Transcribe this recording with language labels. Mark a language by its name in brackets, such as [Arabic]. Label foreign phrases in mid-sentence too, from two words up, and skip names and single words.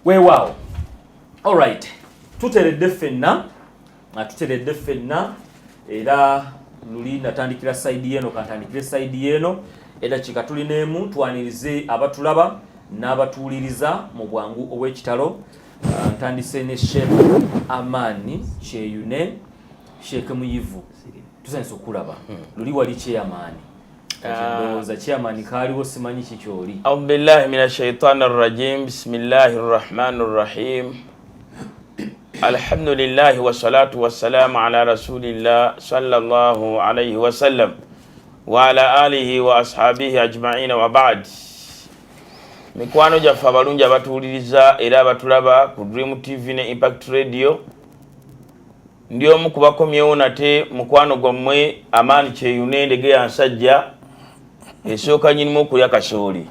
[Ganda] Alright, tuteredde ffenna atuteredde ffenna era luli natandikira side yeno kantandikire side yeno era kikatulineemu twanirize abatulaba n'abatuuliriza mu bwangu obw'ekitalo. Ntandise ne Sheikh Amani Kyeyune, Sheikh Muyivu tusanyise okulaba luli wali kyeyamaani ndowooza kyeyamaani kaaliwo simanyi kikyoli. [Arabic] أعوذ بالله من الشيطان الرجيم. بسم الله الرحمن الرحيم. الحمد لله والصلاة والسلام على رسول الله صلى الله عليه وسلم وعلى آله وأصحابه أجمعين وبعد. [Ganda] Mikwano gyaffe abalungi abatuwuliriza era abatulaba ku Dream TV ne Impact Radio, ndi omu ku bakomyewo nate mukwano gwammwe Amani Kyeyune ndege ya nsajja esooka nyinimu okulya kasooli.